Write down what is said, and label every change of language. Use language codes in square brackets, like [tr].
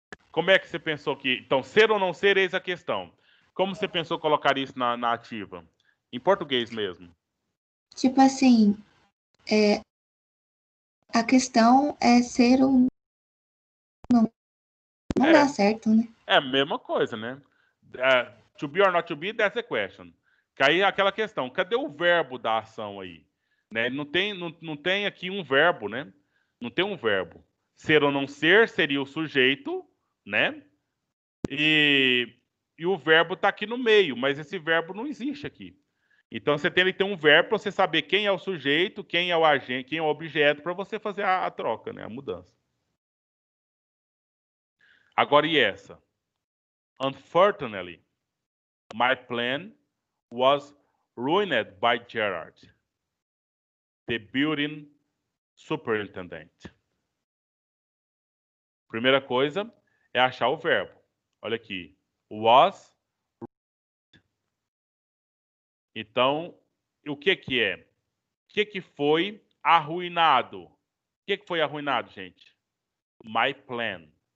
[pt] Como é que você pensou que... Então, ser ou não ser, eis a questão. Como você pensou colocar isso na ativa? Em português mesmo. Tipo assim, a questão é ser ou não. Não dá certo, né? É a mesma coisa, né? [en] To be or not to be, that's the question. [pt] Que aí é aquela questão, cadê o verbo da ação aí? Né? Não tem aqui um verbo, né? Não tem um verbo. Ser ou não ser seria o sujeito, né? E o verbo está aqui no meio, mas esse verbo não existe aqui. Então você tem que ter um verbo para você saber quem é o sujeito, quem é o agente, quem é o objeto, para você fazer a troca, né? A mudança. Agora, e essa? [en] Unfortunately, my plan was ruined by Gerard, the building superintendent. [pt] Primeira coisa é achar o verbo. Olha aqui. Was. Então, o que é? O que foi arruinado? O que foi arruinado, gente? [en] My plan.